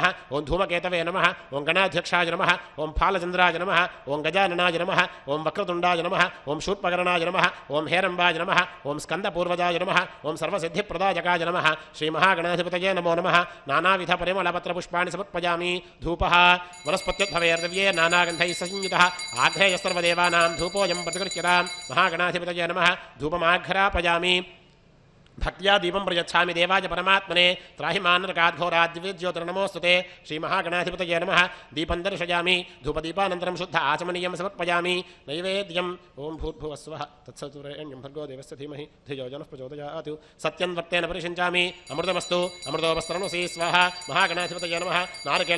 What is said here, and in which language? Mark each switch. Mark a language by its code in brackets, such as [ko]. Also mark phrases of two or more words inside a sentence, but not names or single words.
[sa] ओं धूमकेतवे नमः ओं गणाध्यक्षाय नमः ओं फालचन्द्राय नमः ओं गजाननाय नमः ओं वक्रतुण्डाय नमः ओं शूर्पकर्णाय नमः ओं हेरम्बाय नमः ओं स्कन्दपूर्वजाय नमः ओं सर्वसिद्धिप्रदायकाय नमः श्रीमहागणाधिपतये नमो नमः नानाविध परिमलपत्रपुष्पाणि समर्पयामि धूपः वनस्पत्युद्भवेर्दिव्ये नानागन्धैः संयुतः आघ्रेय सर्वदेवानां धूपोऽयं प्रतिगृह्यतां महागणाधिपतये नमः धूपमाघ्रापयामि భక్త్యా దీపం ప్రయచ్ఛామి దేవాయ పరమాత్మనే త్రాహి మానరకాద్ఘోరాద్విజ్యోతిర్నమోస్తుతే శ్రీమహాగణాధిపతయే నమః దీపం దర్శయామి ధూపదీపానంతరం శుద్ధ ఆచమనీయం సమర్పయామి నైవేద్యం ఓం భూర్భువస్వః తత్సవితుర్వరేణ్యం భర్గో దేవस्य ధీమహి ధియో యో నః ప్రచోదయాత్ సత్యం వర్తేన పరిషించామి అమృతమస్తు అమృతోపస్త్రమసి స్వాహ మహాగణాధిపతయే నమః నారికేళ